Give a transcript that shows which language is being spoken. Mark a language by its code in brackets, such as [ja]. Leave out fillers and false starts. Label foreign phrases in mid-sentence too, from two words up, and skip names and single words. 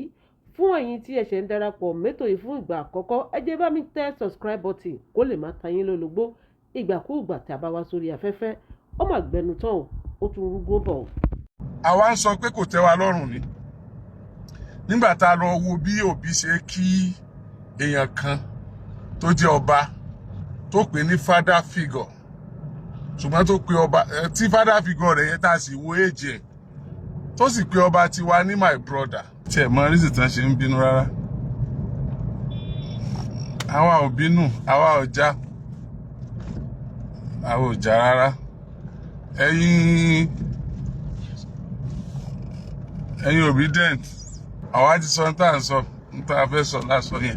[yo] Fún ẹ̀yin tí ẹ ṣẹ̀ ń darapọ̀ mẹ́tò yìí fún ìgbà àkọ́kọ́, ẹ jẹ́ bá mi tẹ [en] subscribe button [yo] kó lè máa ta yín lólobó ìgbàkúùgbà tí a bá wá sórí afẹ́fẹ́. Ó mà gbẹnu tán o, ó tún rúgbó bọ̀. Àwa ń sọ pé kò tẹ́ wa lọ́rùn ni nígbà tá a lọ wo bí Obi ṣe kí èèyàn kan tó jẹ́ ọba tó pè ní [en] father figure, [yo] ṣùgbọ́n tó pe ọba tí [en] father figure [yo] rẹ̀ yẹn tá a sì wo èjì ẹ̀ tó sì pe ọba tiwa ní [en] my brother. [yo] Tí ẹ̀ mọ rísì tán ṣe ń bínú rárá. Àwa ò bínú, àwa ò já rárá. Ẹ̀yin obedient, àwa ti sọ tá à ń sọ, tá a fẹ́ sọ lásọ yẹn.